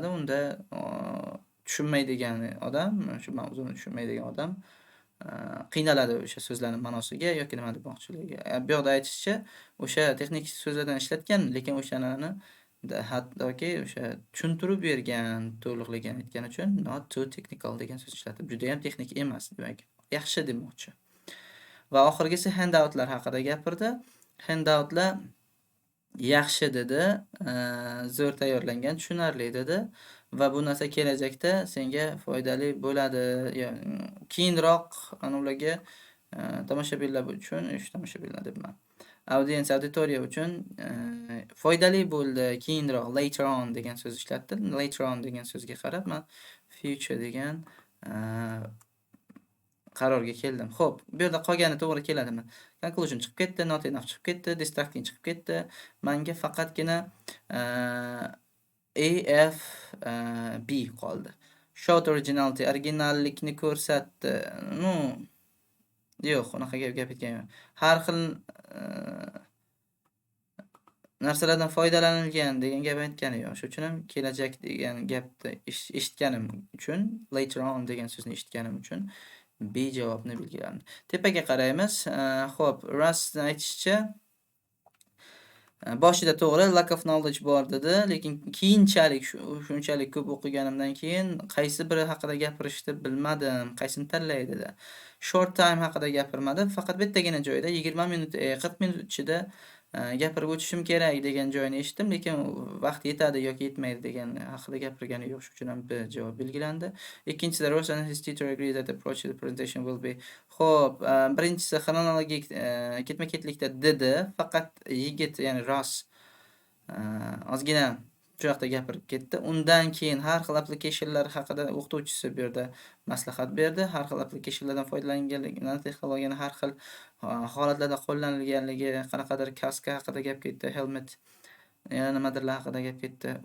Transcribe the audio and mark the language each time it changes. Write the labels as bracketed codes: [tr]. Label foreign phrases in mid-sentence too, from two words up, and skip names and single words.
[uz] Unda tushunmaydigan odam, shu mavzuni tushunmaydigan odam qiynaladi o'sha so'zlarning ma'nosiga yoki nima demoqchiligiga. Bu yoqda aytishicha, o'sha texnik so'zlardan ishlatgan, lekin o'shalarni hattoki o'sha tushuntirib bergan, to'liqligini aytgani uchun [en] not too technical [uz] degan so'z ishlatib, juda ham texnik emas, demak, yaxshi demoqchi. Va oxirgisi handoutlar haqida gapirdi. Handoutlar yaxshi dedi, zo'r tayyorlangan, tushunarli dedi va bu narsa kelajakda senga foydali bo'ladi. Keyinroq ularga tomoshabinlar uchun, tomoshabinlar debman. Auditoriya uchun foydali bo'ldi, keyinroq, [en] later on [uz] degan so'z ishlatdi. [en] Later on [uz] degan so'zga qarab men future degan qarorga keldim. Xo'p, bu yerda qolgani to'g'ri keladimi? Conclusion chiqib ketdi, [en] not enough [uz] chiqib ketdi, distracting chiqib ketdi. Menga faqatgina A, F, B qoldi. [en] Showed originality, [uz] originallikni ko'rsatdi. Yo'q, unaqa gap ketgan yo'q. Har xil narsalardan foydalanilgan degan gap aytgani yo'q. Shuning uchun ham kelajak degan gapni eshitganim uchun, [en] later on [uz] degan so'zni eshitganim uchun B javobni belgiladim. Tepaga qaraymiz. Xo'p, Russning aytishicha, boshida to'g'ri [en] lack of knowledge [uz] bor dedi, lekin keyinchalik shunchalik ko'p o'qiganimdan keyin qaysi biri haqida gapirishni bilmadim, qaysini tanlay dedi. [en] Short time [uz] haqida gapirmadi, faqat bittagina joyda 20 minut, 40 minut ichida gapirib o'tishim kerak degan joyini eshitdim, lekin vaqt yetadi yoki yetmaydi degan haqida gapirgani yo'q, shuning uchun ham B javob belgilandi. [en] Ikkinchisida Ross and his teacher agree that the approach to the presentation will be. [uz] Xo'p, birinchisi xronologik ketma-ketlikda dedi, faqat yigit, ya'ni Ross ozgina shu yoqda gapirib ketdi. Undan keyin har xil applicationlar haqida o'qituvchisi bu yerda maslahat berdi. Har xil applicationlardan foydalanganligini, texnologiyani har xil holatlarda qo'llanilganligi, qanaqadir kaska haqida gap ketdi, helmet, yana nimadirlar haqida gap ketdi.